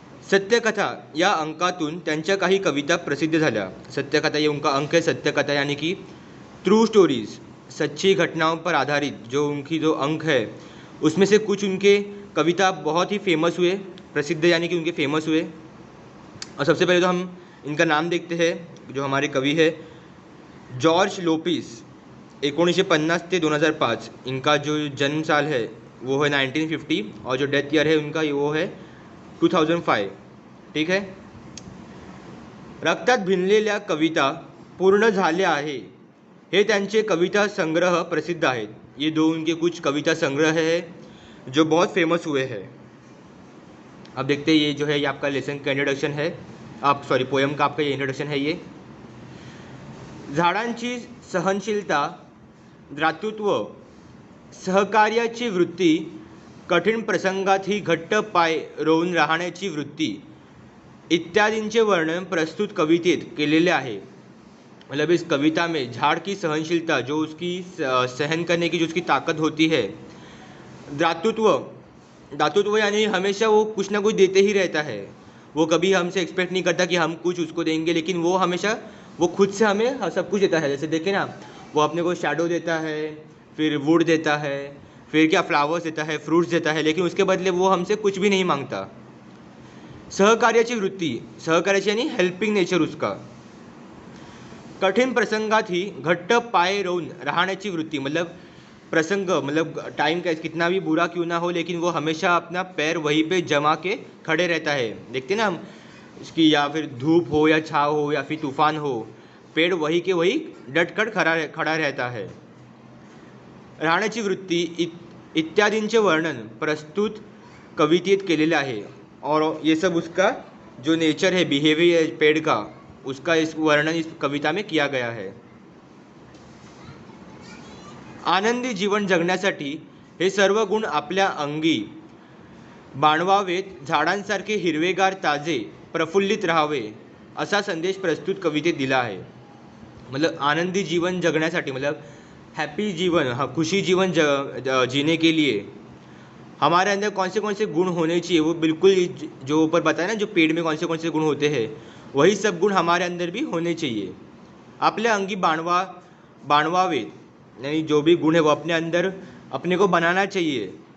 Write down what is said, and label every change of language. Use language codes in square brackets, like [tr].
[mr] सत्यकथा या अंकातून त्यांच्या काही कविता प्रसिद्ध झाल्या। [hi] सत्यकथा ये उनका अंक है, सत्यकथा यानी कि ट्रू स्टोरीज, सच्ची घटनाओं पर आधारित जो उनकी जो अंक है उसमें से कुछ उनके कविता बहुत ही फेमस हुए, प्रसिद्ध यानी कि उनके फेमस हुए। और सबसे पहले तो हम इनका नाम देखते हैं। जो हमारे कवि है जॉर्ज लोपिस, 1950 से 2005 इनका जो जन्म साल है वो है 1950, और जो डेथ ईयर है उनका वो है 2005। ठीक है। [mr] रक्तात भिनलेल्या कविता पूर्ण झाल्या आहे हे त्यांचे कविता संग्रह प्रसिद्ध आहेत। [hi] ये दो उनके कुछ कविता संग्रह है जो बहुत फेमस हुए हैं। अब देखते हैं ये जो है ये आपका लेसन का इंट्रोडक्शन है, आप सॉरी पोयम का आपका ये इंट्रोडक्शन है। [mr] ये झाडांची सहनशीलता, दातृत्व, सहकार्याची वृत्ती, कठीण प्रसंगातही घट्ट पाय रोवून राहण्याची वृत्ती इत्यादींचे वर्णन प्रस्तुत कवितेत केलेले आहे। [hi] मतलब इस कविता में झाड़ की सहनशीलता, जो उसकी सहन करने की जो उसकी ताकत होती है, दातृत्व यानी हमेशा वो कुछ ना कुछ देते ही रहता है। वो कभी हमसे एक्सपेक्ट नहीं करता कि हम कुछ उसको देंगे, लेकिन वो हमेशा वो खुद से हमें सब कुछ देता है। जैसे देखें ना, वो अपने को शैडो देता है, फिर वुड देता है, फिर क्या फ्लावर्स देता है, फ्रूट्स देता है, लेकिन उसके बदले वो हमसे कुछ भी नहीं मांगता। सहकार्याची वृत्ती, सहकार्याची यानी हेल्पिंग नेचर उसका। [mr] कठीण प्रसंगात ही घट्ट पाय रोवून राहण्याची वृत्ती, [hi] मतलब प्रसंग मतलब टाइम का कितना भी बुरा क्यों ना हो, लेकिन वो हमेशा अपना पैर वहीं पे जमा के खड़े रहता है। देखते ना हम इसकी, या फिर धूप हो या छाव हो या फिर तूफान हो, पेड़ वही के वही डट कर खड़ा रहता है। [mr] राहण्याची वृत्ती इत्यादींचे वर्णन प्रस्तुत कवितेत केलेले आहे। [hi] और ये सब उसका जो नेचर है, बिहेवियर पेड़ का, उसका इस वर्णन इस कविता में किया गया है। [mr] आनंदी जीवन जगण्यासाठी हे सर्व गुण आपल्या अंगी बाणवावेत, झाडांसारखे हिरवेगार ताजे प्रफुल्लित राहावे, असा संदेश प्रस्तुत कवितेत दिला आहे। [hi] मतलब [mr] आनंदी जीवन जगण्यासाठी, [hi] मतलब हैप्पी जीवन, खुशी जीवन जीने के लिए हमारे अंदर कौन से गुण होने चाहिए, वो बिल्कुल जो ऊपर बताया ना, जो पेड़ में कौन से गुण होते हैं, वही सब गुण हमारे अंदर भी होने चाहिए। [mr] आपल्या अंगी बाणवावेत [hi] यानी जो भी गुण है वो अपने अंदर अपने को बनाना चाहिए।